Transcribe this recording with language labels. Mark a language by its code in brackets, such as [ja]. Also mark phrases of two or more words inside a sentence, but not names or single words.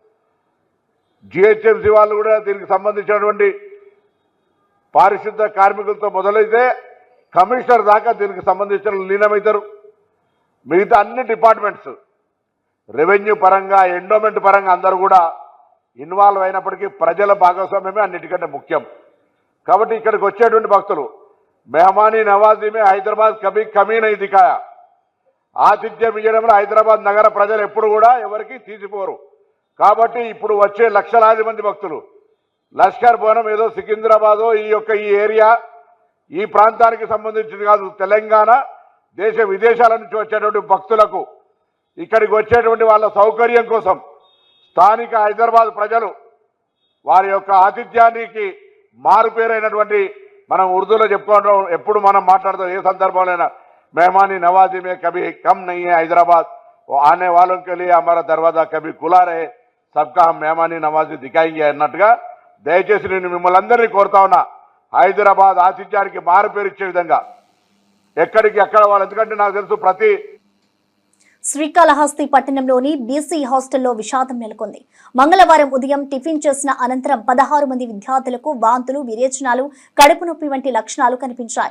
[te] జిహెచ్ఎంసీ వాళ్ళు కూడా దీనికి సంబంధించినటువంటి పారిశుద్ధ కార్మికులతో మొదలైతే కమిషనర్ దాకా దీనికి సంబంధించిన లీనమవుతారు. మిగతా అన్ని డిపార్ట్మెంట్స్ రెవెన్యూ పరంగా ఎండోమెంట్ పరంగా అందరూ కూడా ఇన్వాల్వ్ అయినప్పటికీ ప్రజల భాగస్వామ్యమే అన్నిటికంటే ముఖ్యం. కాబట్టి ఇక్కడికి వచ్చేటువంటి భక్తులు [hi] मेहमानी नवाजी में हैदराबाद कभी कमी नहीं दिखाया. [te] ఆతిథ్యం ఇవ్వడంలో హైదరాబాద్ నగర ప్రజలు ఎప్పుడు కూడా ఎవరికి తీసిపోరు. కాబట్టి ఇప్పుడు వచ్చే లక్షలాది మంది భక్తులు లష్కర్ భవనం ఏదో సికింద్రాబాదో ఈ ఏరియా ఈ ప్రాంతానికి సంబంధించింది కాదు. తెలంగాణ దేశ విదేశాల నుంచి వచ్చేటువంటి భక్తులకు ఇక్కడికి వచ్చేటువంటి వాళ్ళ సౌకర్యం కోసం స్థానిక హైదరాబాద్ ప్రజలు వారి యొక్క ఆతిథ్యానికి మారుపేరైనటువంటి మనం ఉర్దూలో చెప్పుకోవడం ఎప్పుడు మనం మాట్లాడతాం ఏ సందర్భంలోనైనా [hi] मेहमानी नवाजी में कभी कम नहीं है हैदराबाद. वो आने वालों के लिए हमारा दरवाजा कभी खुला रहे, सबका हम मेहमानी नवाजी दिखाएंगे [te] అన్నట్టుగా దయచేసి నేను మిమ్మల్ని అందరినీ కోరుతా ఉన్నా హైదరాబాద్ ఆతిథ్యానికి మారు పేరు ఇచ్చే విధంగా ఎక్కడికి ఎక్కడ వాళ్ళు. ఎందుకంటే నాకు తెలుసు ప్రతి శ్రీకాళహస్తి పట్టణంలోని బీసీ హాస్టల్లో విషాదం నెలకొంది. మంగళవారం ఉదయం టిఫిన్ చేసిన అనంతరం 16 మంది విద్యార్థులకు వాంతులు, విరేచనాలు, కడుపు నొప్పి వంటి లక్షణాలు కనిపించాయి.